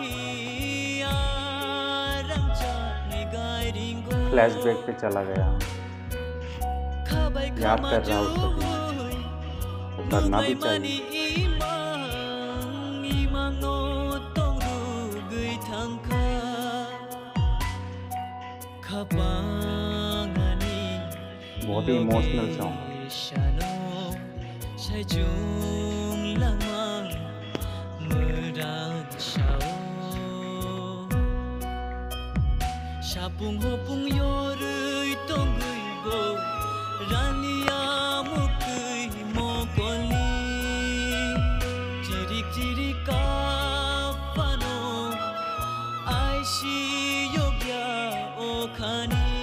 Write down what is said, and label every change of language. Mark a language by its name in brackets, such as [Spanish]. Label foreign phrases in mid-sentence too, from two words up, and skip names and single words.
[Kok Borok] arang chat ni gai ringo [Hindi] फ्लैशबैक पे चला गया, [Kok Borok] khabai [Hindi] याद [Kok Borok] khama [Hindi] कर रहा हूँ [Kok Borok] ju [Hindi] सभी, वो करना भी [Kok Borok] mani [Hindi] चाहिए। [Kok Borok] imang no tong ru gui thang kha khapangani [Hindi] बहुत ही [English] emotional song [Hindi] है। [Kok Borok] Sai chung lama merang shao Shapung hopung yorui tonggui bo Rania mukui mokoli Jirik jirik kapano Aishi yogya okhani